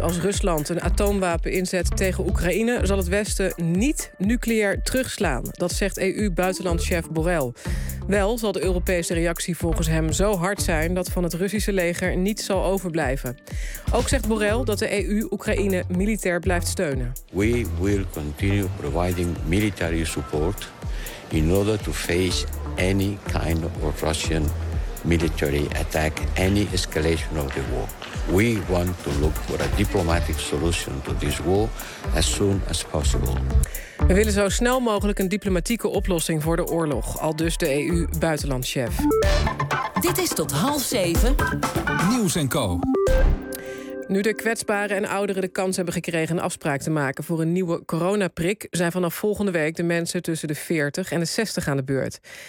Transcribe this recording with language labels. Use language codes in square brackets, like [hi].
[nl] Als Rusland een atoomwapen inzet tegen Oekraïne, zal het Westen niet nucleair terugslaan. Dat zegt EU-buitenlandchef Borrell. Wel zal de Europese reactie volgens hem zo hard zijn dat van het Russische leger niets zal overblijven. Ook zegt Borrell dat de EU Oekraïne militair blijft steunen. [en] We will continue providing military support in order to face any kind of Russian military attack, any escalation of the war. We want to look for a diplomatic solution to this war as soon as possible. [nl] We willen zo snel mogelijk een diplomatieke oplossing voor de oorlog, aldus de EU-buitenlandchef. Dit is tot 6:30. Nieuws & Co. Nu de kwetsbaren en ouderen de kans hebben gekregen een afspraak te maken voor een nieuwe coronaprik, zijn vanaf volgende week de mensen tussen de 40 en de 60 aan de beurt.